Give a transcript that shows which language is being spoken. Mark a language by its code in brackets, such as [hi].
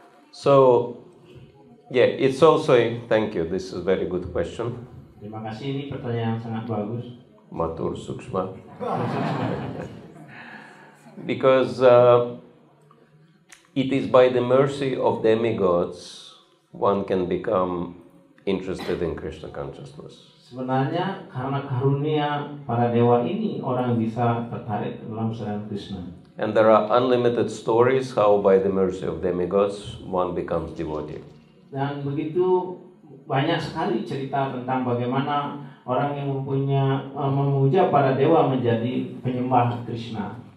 [en] So, it's also, thank you, this is a very good question. [id] Terima kasih, ini pertanyaan yang sangat bagus. [ban] Matur Suksma. [en] Because it is by the mercy of demigods one can become interested in Krishna consciousness. [id] Sebenarnya karena karunia para dewa ini orang bisa tertarik dalam kesadaran Krishna. [en] And there are unlimited stories how by the mercy of demigods one becomes devotee. [id] Dan begitu banyak sekali cerita tentang bagaimana orang yang memuja para dewa menjadi penyembah Krishna.